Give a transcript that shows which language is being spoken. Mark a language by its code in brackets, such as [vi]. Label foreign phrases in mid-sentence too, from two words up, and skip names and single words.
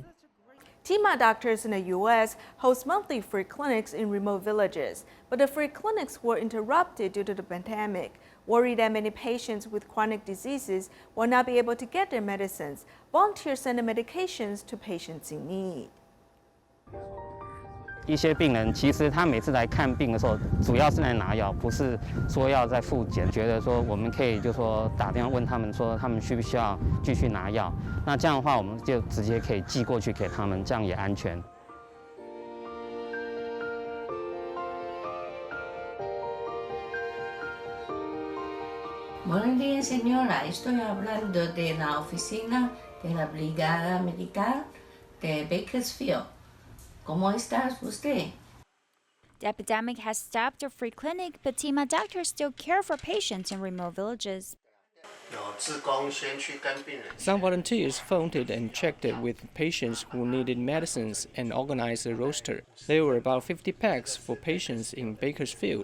[en] TMA doctors in the U.S. host monthly free clinics in remote villages, but the free clinics were interrupted due to the pandemic. Worried that many patients with chronic diseases will not be able to get their medicines, volunteers send the medications to patients in need. [zh] 一些病人其实他每次来看病的时候，主要是来拿药，不是说要在复检。觉得说我们可以就说打电话问他们说他们需不需要继续拿药，那这样的话我们就直接可以寄过去给他们，这样也安全。 [es] Buenos días, señora. Estoy hablando de la oficina de la Brigada Medical de Bakersfield. ¿Cómo estás usted? [en] The epidemic has stopped the free clinic, but TMA doctors still care for patients in remote villages. Some volunteers phoned and checked with patients who needed medicines and organized a roster. There were about 50 packs for patients in Bakersfield.